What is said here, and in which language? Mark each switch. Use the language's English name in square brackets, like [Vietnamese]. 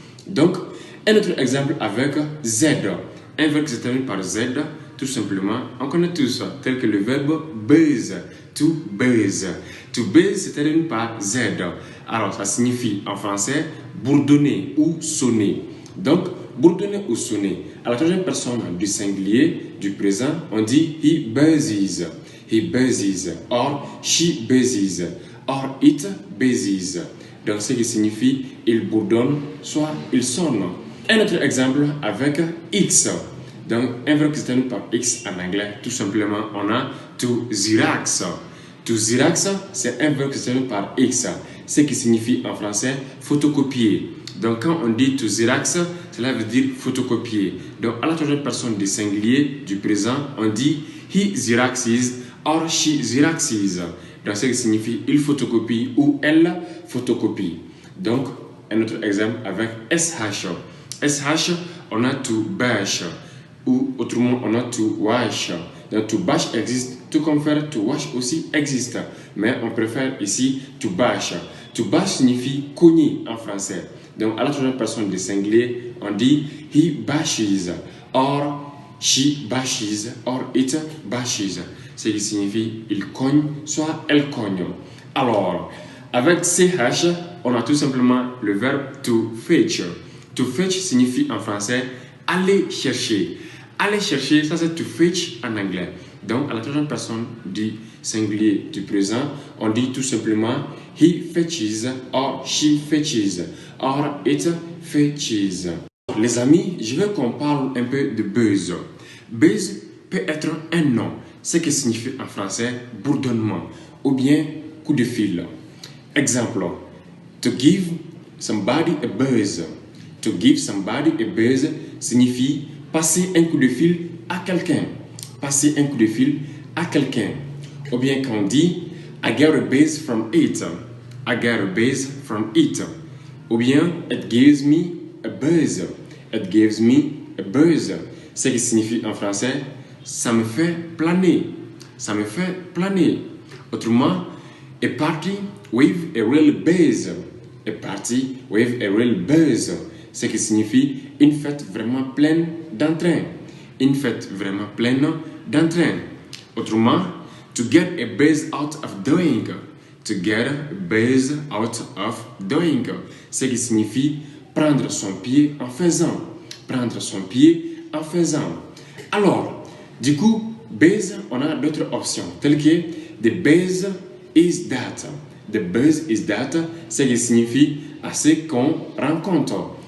[French] Donc, un autre exemple avec Z. Un verbe qui se termine par Z, tout simplement, on connaît tous, tel que le verbe buzz, to buzz. To buzz se termine par Z. Alors, ça signifie en français bourdonner ou sonner. Donc, bourdonner ou sonner. À la troisième personne du singulier, du présent, on dit [English] he buzzes. He buzzes, or she buzzes, or it buzzes. [French] Donc, ce qui signifie il bourdonne, soit il sonne. Un autre exemple avec X. Donc, un verbe qui se termine par X en anglais, tout simplement, on a to Xerox. To Xerox, c'est un verbe qui se termine par X, ce qui signifie en français photocopier. Donc, quand on dit to Xerox, cela veut dire photocopier. Donc, à la troisième personne du singulier, du présent, on dit [English] he Xeroxes or she Xeroxes. [French] Donc, ce qui signifie il photocopie ou elle photocopie. Donc, un autre exemple avec SH. SH, on a to bash. Ou autrement, on a to wash. Donc, to bash existe, tout comme faire to wash aussi existe. Mais on préfère ici to bash. To bash signifie cogner en français. Donc, à la troisième personne du singulier, on dit [English] he bashes, or she bashes, or it bashes. [French] Ce qui signifie il cogne, soit elle cogne. Alors, avec CH, on a tout simplement le verbe to fetch. To fetch signifie en français aller chercher. Aller chercher, ça c'est to fetch en anglais. Donc, à la troisième personne du singulier du présent, on dit tout simplement [English] he fetches, or she fetches, or it fetches. [French] Les amis, je veux qu'on parle un peu de buzz. Buzz peut être un nom, ce qui signifie en français bourdonnement, ou bien coup de fil. [English] Exemple, to give somebody a buzz. To give somebody a buzz [French] signifie passer un coup de fil à quelqu'un. Passer un coup de fil à quelqu'un. Ou bien quand on dit [English] I got a buzz from it. I got a buzz from it. Ou bien it gives me a buzz. It gives me a buzz. [French] Ce qui signifie en français ça me fait planer. Ça me fait planer. [English] Autrement, a party with a real buzz. A party with a real buzz. [French] Ce qui signifie une fête vraiment pleine d'entrain. Une fête vraiment pleine d'entrain. [English] Autrement, to get a buzz out of doing. To get a buzz out of doing. [French] Ce qui signifie prendre son pied en faisant. Prendre son pied en faisant. Alors, du coup, buzz, on a d'autres options, telles que [English] the buzz is that. The buzz is that, [French] ce qui signifie assez qu'on rencontre.